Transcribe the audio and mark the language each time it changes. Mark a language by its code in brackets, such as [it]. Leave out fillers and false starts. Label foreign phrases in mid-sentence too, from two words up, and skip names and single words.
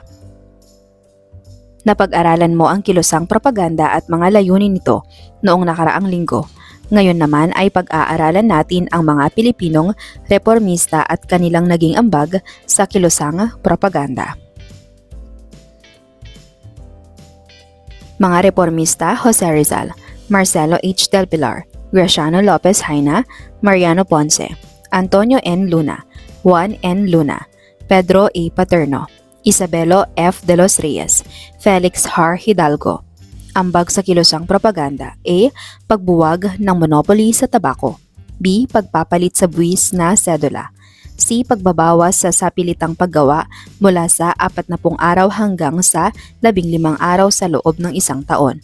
[tl] Napag-aralan mo ang kilosang propaganda at mga layunin nito noong nakaraang linggo. Ngayon naman ay pag-aaralan natin ang mga Pilipinong reformista at kanilang naging ambag sa kilosang propaganda. Mga reformista: Jose Rizal, Marcelo H. Del Pilar, Graciano Lopez Haina, Mariano Ponce, Antonio N. Luna, Juan N. Luna, Pedro A. Paterno, Isabelo F. de los Reyes, Felix Har Hidalgo. Ambag sa kilosang propaganda: A. Pagbuwag ng monopoly sa tabako. B. Pagpapalit sa buwis na sedula. C. Pagbabawas sa sapilitang paggawa mula sa 40 araw hanggang sa 15 araw sa loob ng isang taon.